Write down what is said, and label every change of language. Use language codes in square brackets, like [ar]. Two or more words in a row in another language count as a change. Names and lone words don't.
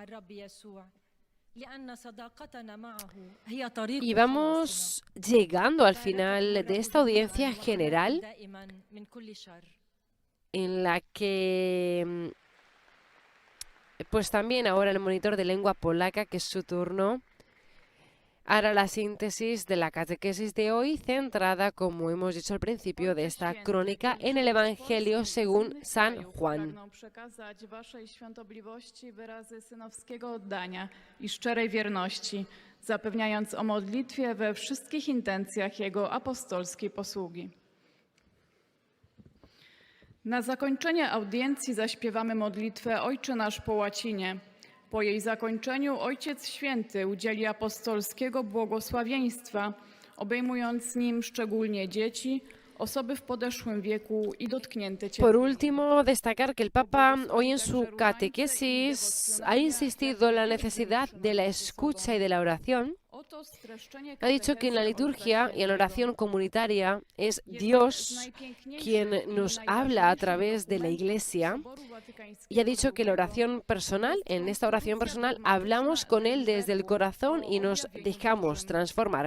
[es] Y vamos llegando al final de esta audiencia general en la que pues también ahora el monitor de lengua polaca, que es su turno, hará la síntesis de la catequesis de hoy, centrada, como hemos dicho al principio de esta crónica, en el Evangelio según San Juan. [pl] Przekazać waszej świątobliwości wyrazy synowskiego oddania i szczerej wierności, zapewniając o modlitwie we wszystkich intencjach Jego apostolskiej posługi. Na zakończenie audiencji zaśpiewamy modlitwę Ojcze Nasz po łacinie. Po jej zakończeniu Ojciec Święty udzieli apostolskiego błogosławieństwa, obejmując nim szczególnie dzieci, osoby w podeszłym wieku i dotknięte [es] Por último, destacar que el Papa hoy en su catequesis ha insistido en la necesidad de la escucha y de la oración. Ha dicho que en la liturgia y en la oración comunitaria es Dios quien nos habla a través de la Iglesia, y ha dicho que la oración personal, en esta oración personal, hablamos con Él desde el corazón y nos dejamos transformar.